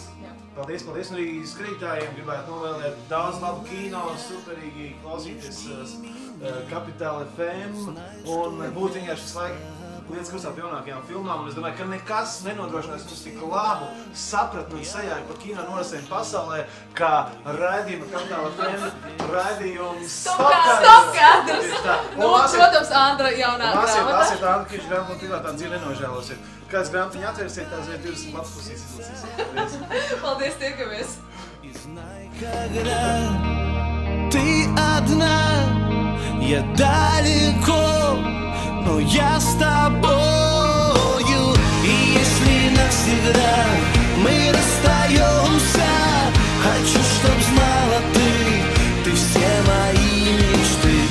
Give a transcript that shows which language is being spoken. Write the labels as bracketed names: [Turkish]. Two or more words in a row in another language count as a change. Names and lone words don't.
[Latvian] Paldies, un arī skatītājiem gribētu novēlēt daudz labu kino, superīgi klausīties Kapitāla FM un būt vienkārši visu laiku lietas kursā pie jaunākajām filmām, un es domāju, ka nekas nenodrošinās mums tik labu sapratni un sajāju par kino norisēm pasaulē, kā raidījuma Kapitāla FM raidījums Stopkadrs! Nu, protams, Andra jaunā grāmata. Lasiet Andra Kiviča grāmatu un privātā dzīve nenožēlosiet. Kāds grāmatiņa atvērsiet, tās ir 20 lapas pusīs izlasīsiet. Paldies, tiekamies! [Russian] Ты одна, я далеко, но я с тобою. И если навсегда мы расстаемся, хочу, чтоб знала ты все мои мечты.